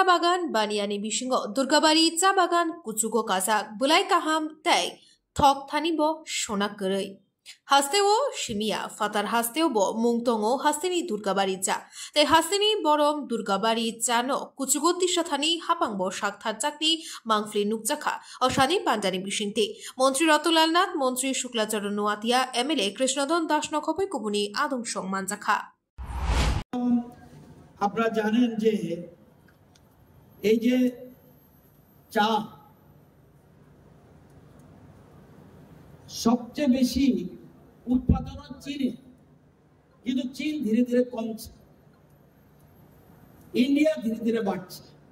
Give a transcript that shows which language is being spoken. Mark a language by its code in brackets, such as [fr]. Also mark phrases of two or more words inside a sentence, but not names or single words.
[trp] बागान बानियानि बिसिंग दुर्गाबाड़ी चा बागान कुचुगो काजाक बुलाय काहाम ताई थक थानिब सोना गरै हास्तेओ शिमिया फातार हास्तेओ बो मुंगतंगो हास्तिनि दुर्गाबाड़ी चा ताई हास्तिनि बरम दुर्गाबाड़ी चानो कुचुगोति साथानि हापांगबो साकथार चाकनि मांगफ्रि नुकजाखा अशानि पांजानि बिसिंति मंत्री रतनलाल नाथ मंत्री शुक्लाचरण নোয়াতিয়া एमएलए कृष्णधन दास नखपै कुबुनि आदम सम्मान जाखा [bn] আপনারা জানেন যে এই যে চা সবচেয়ে বেশি উৎপাদন চীনে, কিন্তু চীন ধীরে ধীরে কমছে, ইন্ডিয়া ধীরে ধীরে বাড়ছে।